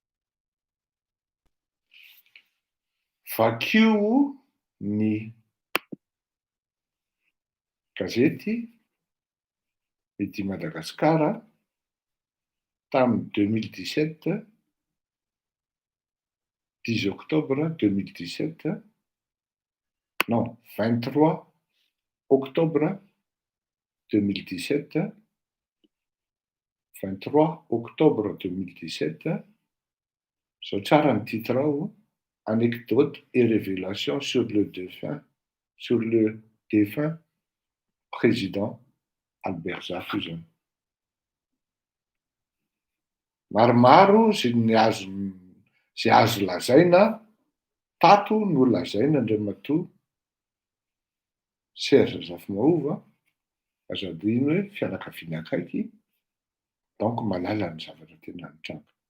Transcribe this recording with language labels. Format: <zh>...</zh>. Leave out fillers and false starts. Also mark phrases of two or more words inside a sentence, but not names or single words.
<mg>Vakio ny gazety Midi Madagasikara tamin'ny 2017,</mg> <fr>10 octobre 2017, non, 23 octobre 2017, 23 octobre 2017,</fr> <mg>zao tsara ny titre ao,</mg> <fr>anecdote et révélation sur le défunt président Albert Zafy zany.</fr> <mg>Maromaro zay azo lazaina, tato no lazaina Andriamatoa Serge Zafy-Mahova, azado iny hoe fianakaviana akaiky, donc malala ny zavatra tena nitranga.</mg>